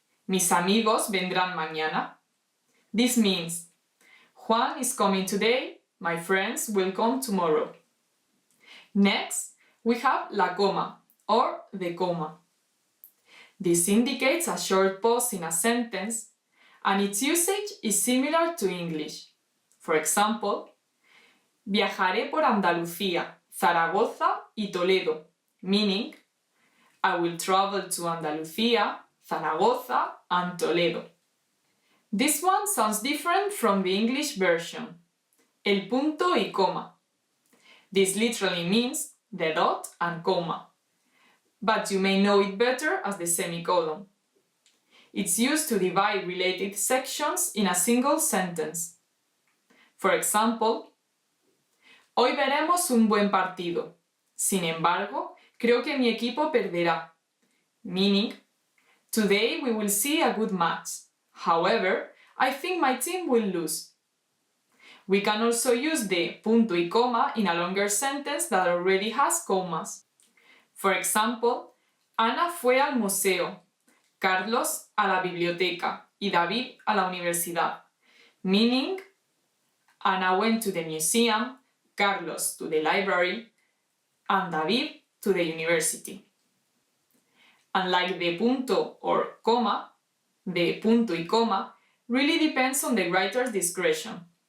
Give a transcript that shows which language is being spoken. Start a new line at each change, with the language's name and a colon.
Spanish: Mis amigos vendrán mañana.
English: This means Juan is coming today, my friends will come tomorrow. Next, we have la coma or the comma. This indicates a short pause in a sentence, and its usage is similar to English. For example,
Spanish: viajaré por Andalucía, Zaragoza y Toledo,
English: meaning I will travel to Andalucía, Zaragoza and Toledo. This one sounds different from the English version.
Spanish: El punto y coma.
English: This literally means the dot and comma, but you may know it better as the semicolon. It's used to divide related sections in a single sentence. For example,
Spanish: hoy veremos un buen partido. Sin embargo, creo que mi equipo perderá.
English: Meaning, today we will see a good match. However, I think my team will lose. We can also use the punto y coma in a longer sentence that already has commas. For example,
Spanish: Ana fue al museo, Carlos a la biblioteca y David a la universidad.
English: Meaning, Ana went to the museum, Carlos to the library, and David to the university. Unlike the punto or coma, the punto y coma really depends on the writer's discretion.